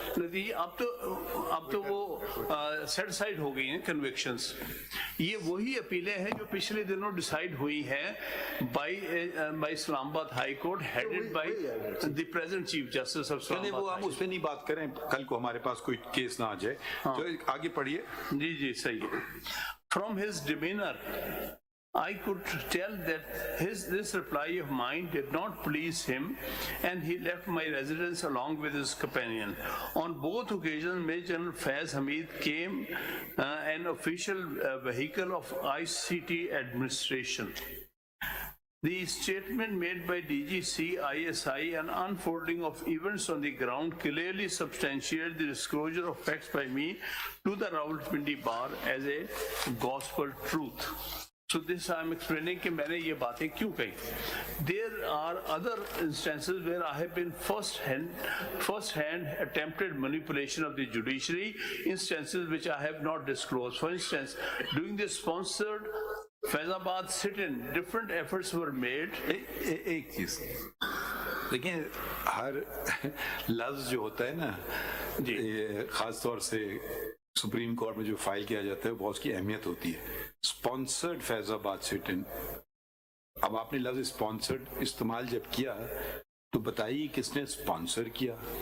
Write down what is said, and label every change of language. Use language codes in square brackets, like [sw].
[ur] نتیجہ اب تو وہ سیٹ سائڈ ہو گئی ہیں کنوکشنز. یہ وہی اپیلیں ہیں جو پچھلے دنوں ڈیسائیڈ ہوئی ہیں [en] By Islamabad high court headed by the present chief justice of Islamabad. [ur] وہ ہم اس پہ نہیں بات کریں, کل کو ہمارے پاس کوئی کیس نہ آ جائے. تو آگے پڑھیے. جی جی صحیح ہے. [en] From his demeanor, I could tell that this reply of mine did not please him, and he left my residence along with his companion. On both occasions, Major General Faiz Hamid came an official vehicle of ICT administration. The statement made by DGC ISI and unfolding of events on the ground clearly substantiated the disclosure of facts by me to the Rawalpindi bar as a gospel truth. So this I am explaining [ur] کہ میں نے یہ باتیں کیوں کہی. [en] There are other instances where I have been first hand attempted manipulation of the judiciary, instances which I have not disclosed. For instance, during the sponsored Faiz Hamid sit-in, different efforts were made. [ur] ایک چیز دیکھیں, ہر لفظ جو ہوتا ہے نا, خاص طور سے سپریم کورٹ میں جو فائل کیا جاتا ہے بہت اس کی اہمیت ہوتی ہے. اسپانسرڈ فیض آباد سٹ ان, اب آپ نے لفظ اسپانسرڈ استعمال جب کیا تو بتائیے کس نے اسپانسر کیا.